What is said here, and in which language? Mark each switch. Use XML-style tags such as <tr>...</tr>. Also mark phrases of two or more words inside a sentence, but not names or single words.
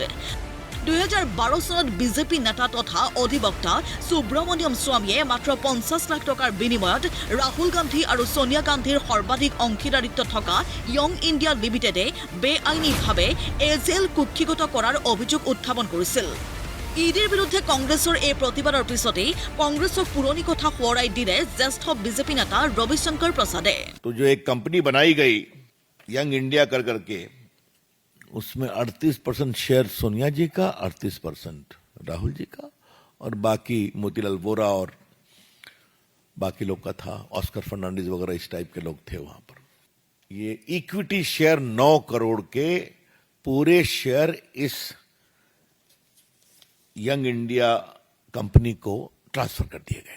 <as>2012 চনত বিজেপি নেতা তথা অধিবক্তা সুব্ৰমণিয়ম স্বামীয়ে মাত্ৰ 50 লাখ টকাৰ বিনিময়ত ৰাহুল গান্ধী আৰু সোনিয়া গান্ধীৰ সৰ্বাধিক অংশীদাৰিত্ব থকা য়ং ইণ্ডিয়া লিমিটেডে বেআইনীভাৱে AJL কুক্ষিগত কৰাৰ অভিযোগ উত্থাপন কৰিছিল। ইডিৰ বিৰুদ্ধে কংগ্ৰেছৰ এই প্ৰতিবাদৰ পিছতেই কংগ্ৰেছক পুৰণি কথা সোঁৱৰাই দিলে জ্যেষ্ঠ বিজেপি নেতা ৰবিশংকৰ প্ৰসাদে।</as> <hi>तो जो एक कंपनी बनाई गई यंग इंडिया कर करके, उसमें 38% शेयर सोनिया जी का, 38% राहुल जी का और बाकी मोतीलाल वोरा और बाकी लोग का था। ऑस्कर फर्नांडिस वगैरह इस टाइप के लोग थे वहां पर। ये</hi> <en>equity share</en> <hi>9 करोड़ के पूरे शेयर इस यंग इंडिया कंपनी को ट्रांसफर कर दिए गए।</hi>